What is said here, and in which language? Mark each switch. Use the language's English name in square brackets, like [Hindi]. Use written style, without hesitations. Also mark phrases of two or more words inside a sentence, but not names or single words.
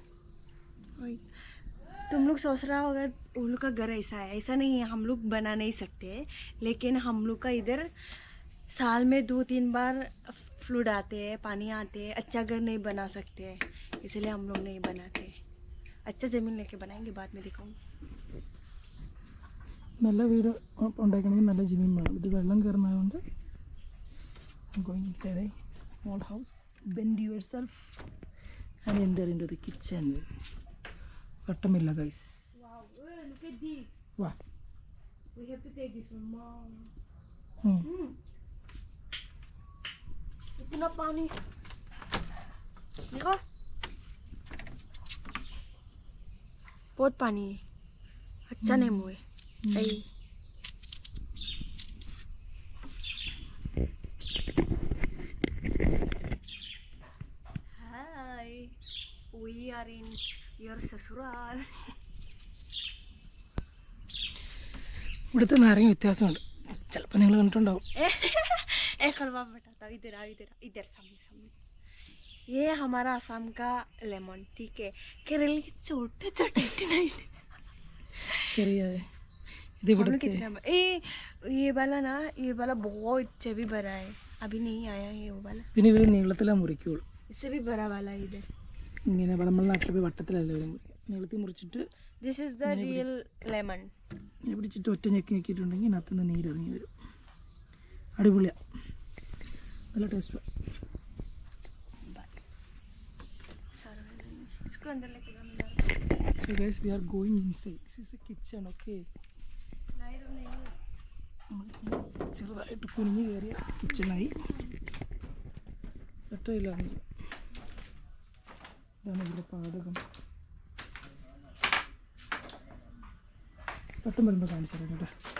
[Hindi] तुम लोग सोच रहा होगा उन लोग का घर ऐसा है. ऐसा नहीं है, हम लोग बना नहीं सकते, लेकिन हम लोग का इधर साल में 2-3 बार फ्लूड आते हैं, पानी आते हैं. अच्छा घर नहीं बना सकते, इसलिए हम लोग नहीं बनाते. अच्छा ज़मीन लेके बनाएंगे, बाद में दिखाऊंगी. [Malayalam] നല്ല വീട് ഉണ്ടാക്കണമെങ്കിൽ നല്ല ജമീൻ വേണം. ഇത് വെള്ളം കയറുന്നതുകൊണ്ട് [English] going inside a small house, bend yourself and enter into the kitchen. [Malayalam] വട്ടമില്ല guys. [English] Wow, look at this. What? We have to take this one, Mom. [Hindi] इतना पानी देखो, बहुत पानी है. अच्छा नहीं मुझे. [English] Hi, we are in your സസുറാൽ. [Malayalam] ഇവിടുത്തെ നാരങ്ങ വ്യത്യാസമുണ്ട്, ചിലപ്പോൾ നിങ്ങൾ കണ്ടിട്ടുണ്ടാവും. [Hindi] खलवा बताता हूँ. इधर आओ, इधर आओ, इधर सामने सामने. ये हमारा आसाम का लेमन, ठीक है. केरल के छोटे छोटे [Malayalam] ചെറിയ ഇത് ഇവിടുത്തെ [Hindi] ये वाला ना, ये वाला बहुत अच्छा भी बड़ा है. अभी नहीं आया है वो वाला. [Malayalam] പിന്നെ ഇവർ നീളത്തിലാണ് മുറിക്കുള്ളൂ. [Hindi] इससे भी बड़ा वाला है इधर. [Malayalam] ഇങ്ങനെ നമ്മുടെ നാട്ടിൽ പോയി വട്ടത്തിലല്ല ഇവർ നീളത്തിൽ മുറിച്ചിട്ട് [English] This is the real lemon. [Malayalam] ഇങ്ങനെ പിടിച്ചിട്ട് ഒറ്റ ഞെക്കി ഞെക്കിയിട്ടുണ്ടെങ്കിൽ ഇതിനകത്ത് നിന്ന് നീരിറങ്ങി വരും. അടിപൊളിയാണ്, നല്ല ടേസ്റ്റാണ്. [Hindi] इसको अंदर लेके जाना. [English] So guys, we are going inside. This is a kitchen, [Malayalam] okay? ചെറുതായിട്ട് കുനിഞ്ഞ് കയറിയ കിച്ചണായി. ഒറ്റയില്ല, ഇതാണ് ഇവിടെ പാചകം. പട്ടം വരുമ്പോൾ കാണിച്ചു തരാം കേട്ടോ.